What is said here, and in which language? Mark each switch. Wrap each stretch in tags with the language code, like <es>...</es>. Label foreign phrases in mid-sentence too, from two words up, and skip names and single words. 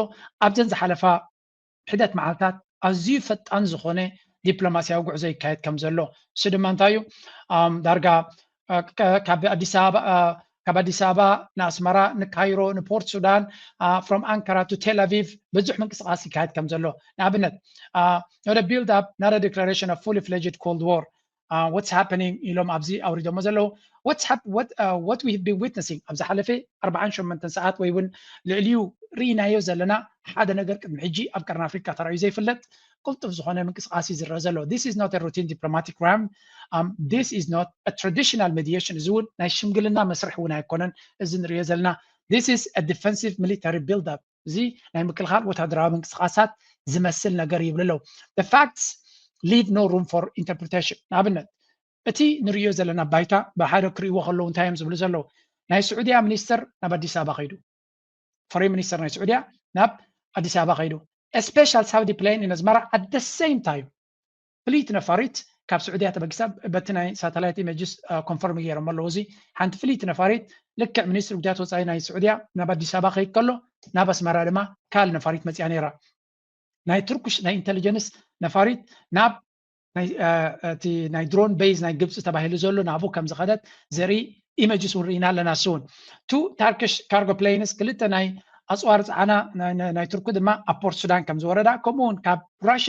<ti>ኣብዘን ዝሓለፋ ሕደት መዓልታት ኣዝዩ ፈጣን ዝኾነ ዲፕሎማስያዊ ጉዕዞ ይካየድ ከም ዘሎ። እሱ ድማ እንታይ እዩ? ዳርጋ ካብ አዲስ አበባ ንኣስመራ ንካይሮ ንፖርት ሱዳን</ti> <en>from Ankara to Tel Aviv</en> <ti>ብዙሕ ምንቅስቃስ ይካየድ ከም ዘሎ ንኣብነት</ti> <en>not a build up not a declaration of fully fledged cold war what's happening</en> <ti>ኢሎም ኣብዚ ኣውሪዶሞ ዘለዉ</ti> <en>what we have been witnessing</en> <ti>ኣብዚ ሓለፈ 48 ሰዓት ወይ እውን ልዕሊኡ ርኢናዮ ዘለና ሓደ ነገር ቅድሚ ሕጂ ኣብ ቀርኒ ኣፍሪካ ተራእዩ ዘይፍለጥ ቁልጡፍ ዝኾነ ምንቅስቃስ ዝረአ ዘሎ።</ti> <en>this is not a routine diplomatic round this is not a traditional mediation።</en> <ti>እዚ እውን ናይ ሽምግልና መስርሕ እውን ኣይኮነን። እዚ ንሪኦ ዘለና</ti> <en>This is a defensive military build-up.</en> <ti>زي ናይ ምክልኻል ወታደራዊ ምንቅስቃሳት ዝመስል ነገር ይብልሎ.</ti> <en>The facts leave no room for interpretation.</en> <ti>ንኣብነት እቲ ንሪኦ ዘለና ባይታ ብሓደ ክሪእዎ ከለዉ እንታይ እዮም ዝብሉ ዘለዉ ናይ ስዑድያ ሚኒስተር ናብ ኣዲስ ኣበባ ከይዱ</ti> <en>foreign minister</en> <ti>ናይ ስዑድያ ናብ ኣዲስ ኣበባ ከይዱ</ti> <en>a special Saudi plane in Asmara at the same time</en> <ti>ፍሊት ነፋሪት ካብ ስዑድያ ተበጊሳ በቲ ናይ</ti> <en>satellite images confirm</en> <ti>ገይሮም ኣለዉ እዚ ሓንቲ ፍሊት ነፋሪት ልክዕ ሚኒስትር ጉዳያት ወፃኢ ናይ ስዑድያ ናብ ኣዲስ ኣበባ ከይድ ከሎ ናብ ኣስመራ ድማ ካል ነፋሪት መፅያ ነይራ ናይ ቱርክሽ ናይ ኢንተሊጀንስ ነፋሪት ናብ እቲ ናይ ድሮን ቤዝ ናይ ግብፂ ተባሂሉ ዘሎ ናብኡ ከም ዝኸደት ዘርኢ ኢሜጅስ ውሪኢና ኣለና</ti> <en>seven two Turkish cargo planes</en> <ti>ክልተ ናይ ኣፅዋር ፀዓና ናይ ቱርክ ድማ ኣብ ፖርት ሱዳን ከም ዝወረዳ ከምኡውን ካብ ራሽያ</ti>